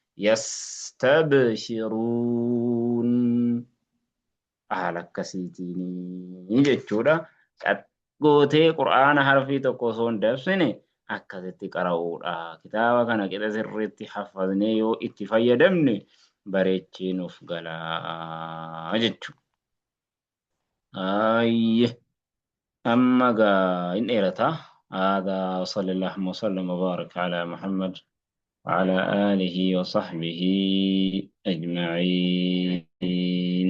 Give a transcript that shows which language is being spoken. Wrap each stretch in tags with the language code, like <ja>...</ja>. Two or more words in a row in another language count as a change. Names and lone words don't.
<om>Yastabshiruun haala akkasiitiin jechuudha. Gootee Qur'aana harfii tokko osoo hin dabsine akkasitti qara'uudha. Kitaaba kana qixa sirriitti haffaznee yoo itti fayyadamne bareechee nuuf galaa jechuudha.</om> <ar>أما إن إيرتا هذا وصلى الله وسلم وبارك على محمد وعلى آله وصحبه أجمعين.</ar>